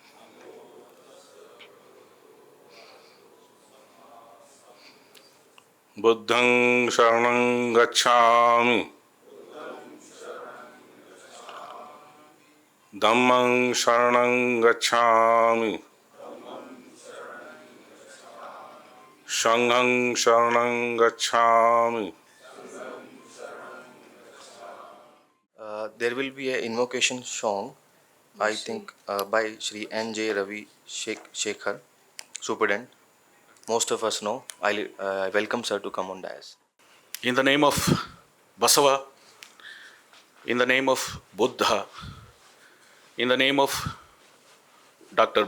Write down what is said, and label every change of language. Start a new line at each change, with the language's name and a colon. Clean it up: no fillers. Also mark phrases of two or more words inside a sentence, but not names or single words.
Pali: बुद्धं शरणं गच्छामि, धम्मं शरणं गच्छामि, Shanghang Sharanang Gacchami.
English: There will be an invocation song, I think, by Shri N.J. Ravi Shekhar, Superintendent. Most of us know. I welcome sir to come on dais. In the name of Basava, in the name of Buddha, in the name of Dr.